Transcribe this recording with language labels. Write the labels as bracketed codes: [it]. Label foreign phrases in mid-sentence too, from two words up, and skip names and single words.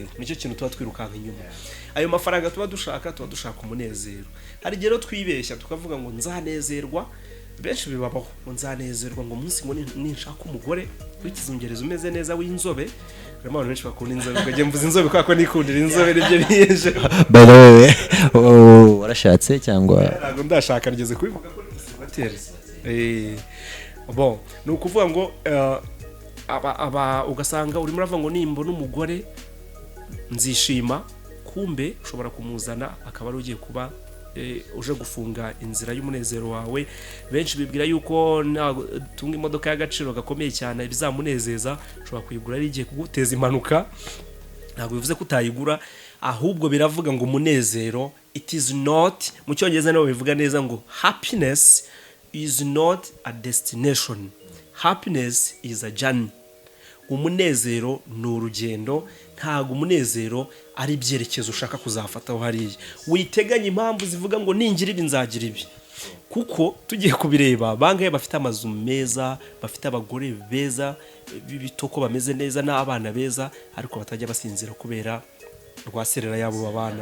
[rw] Nicyo kintu tuba twirukanka inyuma. Ayo mafaranga tuba dushaka umunezero. Hari rero twibeshya tukavuga ngo nzanezerwa. Benshi bibabaho ngo nzanezerwa ngo umunsi ngo ninshaka umugore w'ikizungereza umeze neza w'inzobe. Abantu benshi bakunda inzobe, ngo mvuze inzobe kwa ko nikundira inzobe nibyo biyeje. [en] By the way, [rw] warashatse cyangwa? Ntabwo ndashaka, ngeze kubivuga ko bateri. Bon, ni ukuvuga ngo ugasanga urimo uravuga ngo nimba n'umugore nzishima, kumbe ushobora kumuzana akaba ari ugiye kuba uje gufunga inzira y'umunezero wawe. Benshi bibwira yuko tunga imodoka y'agaciro gakomeye cyane bizamunezeza, ushobora kuyigura ari igiye kuguteza impanuka. Ntabwo bivuze ko utayigura, ahubwo biravuga ngo umunezero, [en] it is not, [rw] mu cyongereza nabo bivuga neza ngo [en] happiness is not a destination, happiness is a journey. [rw] Umunezero ni urugendo, ntago umunezero ari ibyerekezo ushaka kuzafataho hariya. Witeganya impamvu zivuga ngo ningira ibi nzagira ibi. Kuko tugiye kubireba bangaye bafite amazu meza, bafite abagore beza, b'ibitoko bameze neza n'abana beza, ariko batajya basinzira kubera rwaserera yabo babana.